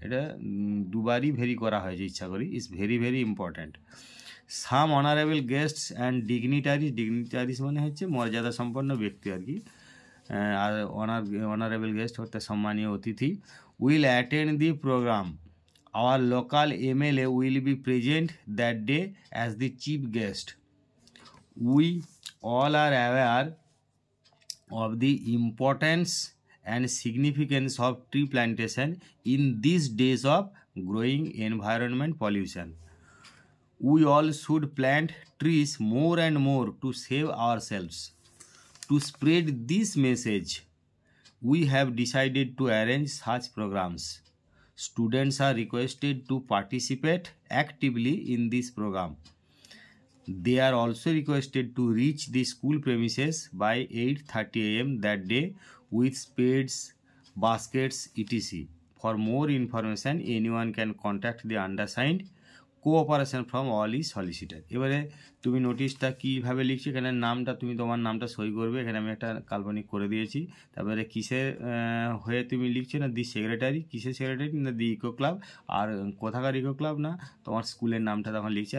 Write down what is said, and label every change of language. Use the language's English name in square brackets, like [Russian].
[Bangla] এটা দুবারই ভেরি করা হয়েছে ইচ্ছা করি, [English] Is very very important. Some honourable guests and dignitaries [Bangla] মানে হচ্ছে মর্যাদা সম্পন্ন ব্যক্তি আর কি, আর [English] honourable guest [Bangla] অর্থাৎ সম্মানীয় অতিথি, [English] Will attend the programme. Our local MLA will be present that day as the chief guest. We all are aware of the importance and significance of tree plantation in these days of growing environment pollution. We all should plant trees more and more to save ourselves. To spread this message, we have decided to arrange such programs. Students are requested to participate actively in this program. They are also requested to reach the school premises by 8:30 a.m. that day with spades, baskets, etc. For more information, anyone can contact the undersigned. Cooperation from all is solicited. [Bangla] এবারে তুমি নোটিশটা কীভাবে লিখছো, এখানে নামটা তুমি তোমার নামটা সই করবে, এখানে আমি একটা কাল্পনিক করে দিয়েছি। তারপরে কিসের হয়ে তুমি লিখছো না, দি সেক্রেটারি, কিসের সেক্রেটারি না দি ইকো ক্লাব, আর কোথাকার ইকো ক্লাব না তোমার স্কুলের নামটা তখন লিখছে।